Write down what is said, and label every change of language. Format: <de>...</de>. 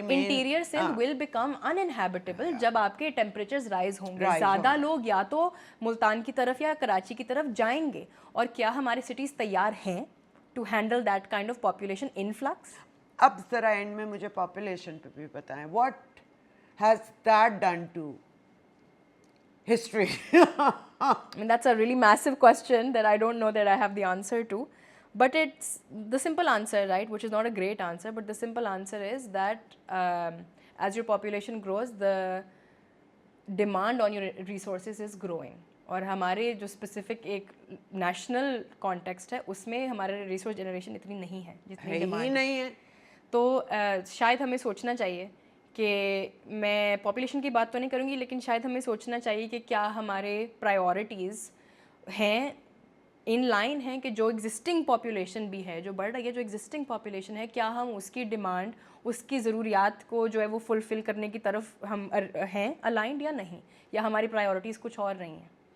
<en>interior Sindh will become uninhabitable</en> <ur>جب آپ کے ٹیمپریچرز رائز ہوں گے, زیادہ لوگ یا تو ملتان کی طرف یا کراچی کی طرف جائیں گے. اور کیا ہماری سٹیز تیار ہیں</ur> <en>To handle that kind of population influx?</en> <ur>اب ذرا اینڈ میں مجھے پاپولیشن پہ بھی بتائیں,</ur> <en>What has that done to history? And that's a really massive question that I don't know that I have the answer to. But it's the simple answer, right, which is not a great answer, but the simple answer is that as your population grows, the demand on your resources is growing.</en> <ur>اور ہمارے جو specific ایک national context ہے اس میں ہمارے resource generation اتنی نہیں ہے جتنی ڈیمانڈ نہیں ہے. تو شاید ہمیں سوچنا چاہیے کہ میں پاپولیشن کی بات تو نہیں کروں گی, لیکن شاید ہمیں سوچنا چاہیے کہ کیا ہمارے پرائیورٹیز ہیں ان لائن ہیں کہ جو ایگزسٹنگ پاپولیشن بھی ہے جو بڑھ رہی ہے, جو ایگزسٹنگ پاپولیشن ہے, کیا ہم اس کی ڈیمانڈ, اس کی ضروریات کو جو ہے وہ فلفل کرنے کی طرف ہم ہیں الائنڈ یا نہیں, یا ہماری پرائیورٹیز کچھ اور رہی ہیں.</ur>